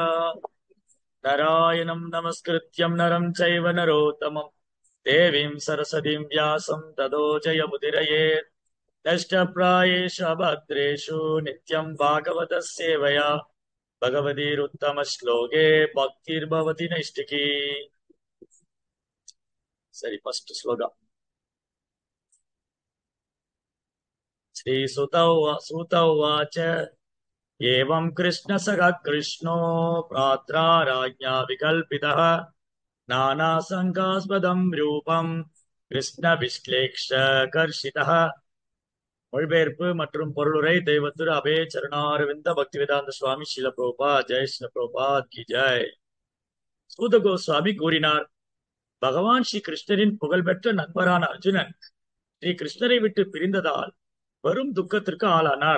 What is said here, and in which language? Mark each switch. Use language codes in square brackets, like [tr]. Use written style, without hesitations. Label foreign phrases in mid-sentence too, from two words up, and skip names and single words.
[sa] नारायणम् नमस्कृत्यम् नरम् चैव नरोत्तमम् देवीम् सरस्वतीम् व्यासम् ततो जयमुदिरये. नष्टप्रायेषु पत्रेषु नित्यम् भागवत सेवया भगवतीरुत्तम श्लोके भक्तिर्भवति नैष्ठिकी. [ta] சரி, ஃபர்ஸ்ட் ஸ்லோகம். [sa] श्रीसुतौवाच एवं कृष्णसखः कृष्णो भ्रात्रा राज्ञा विकल्पितः नानासङ्गास्पदं रूपं कृष्ण विश्लेषकर्शितः. [ta] மொழிபெயர்ப்பு மற்றும் பொருளுரை தெய்வத்திரு அபே சரணாரவிந்த பக்திவேதாந்த சுவாமி ஸ்ரீல பிரபுபாத். [hi] जय श्रील प्रभुपाद की जय. [ta] சூத கோஸ்வாமி கூறினார், பகவான் ஸ்ரீ கிருஷ்ணரின் புகழ்பெற்ற நண்பரான அர்ஜுனன் ஸ்ரீ கிருஷ்ணரை விட்டு பிரிந்ததால் பெரும் துக்கத்திற்கு ஆளானார்.